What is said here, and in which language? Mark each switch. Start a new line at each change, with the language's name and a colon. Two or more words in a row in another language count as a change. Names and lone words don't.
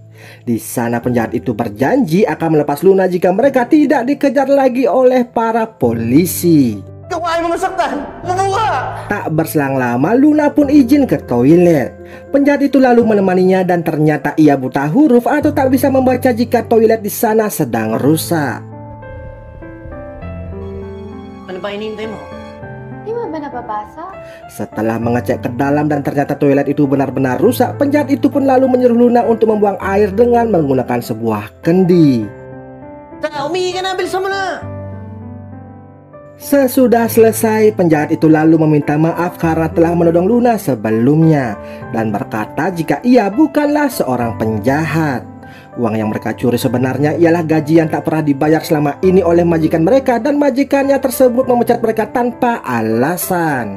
Indonesian: Di sana penjahat itu berjanji akan melepas Luna jika mereka tidak dikejar lagi oleh para polisi. Tak berselang lama Luna pun izin ke toilet. Penjahat itu lalu menemaninya dan ternyata ia buta huruf atau tak bisa membaca jika toilet di sana sedang rusak.
Filipino: Ano ba hinihintay mo? Di mo ba napapasa?
Indonesian: Setelah mengecek ke dalam dan ternyata toilet itu benar-benar rusak, penjahat itu pun lalu menyuruh Luna untuk membuang air dengan menggunakan sebuah kendi.
Filipino: Umihi ka na, bilisan mo na!
Indonesian: Sesudah selesai, penjahat itu lalu meminta maaf karena telah menodong Luna sebelumnya dan berkata jika ia bukanlah seorang penjahat. Uang yang mereka curi sebenarnya ialah gaji yang tak pernah dibayar selama ini oleh majikan mereka dan majikannya tersebut memecat mereka tanpa alasan.